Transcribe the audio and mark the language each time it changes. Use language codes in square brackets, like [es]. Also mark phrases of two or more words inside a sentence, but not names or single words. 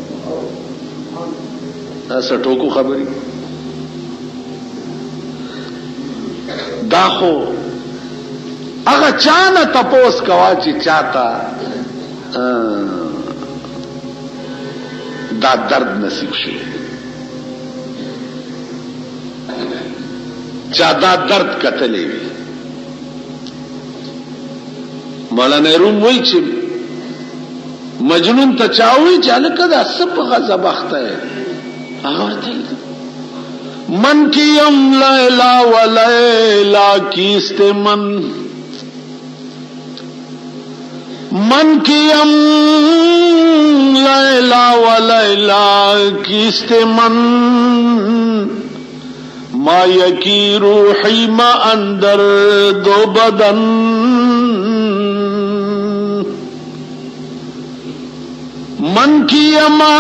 [ps] تاسو ټوکو خبري دا خو هغه چانه تپوس کوا چې چاته دا درد نصیب شي چا دا درد کتلې وي. مولانا روم وایي چې مجنون ته چاوي چې هلکه دا څه په غضب اخته یې هغه ورته [fa] من کیم لیلا و لیلا کیست من کیم لیلا و لیلا کیست من ما یکی روحی ما اندر دو بدن من کیم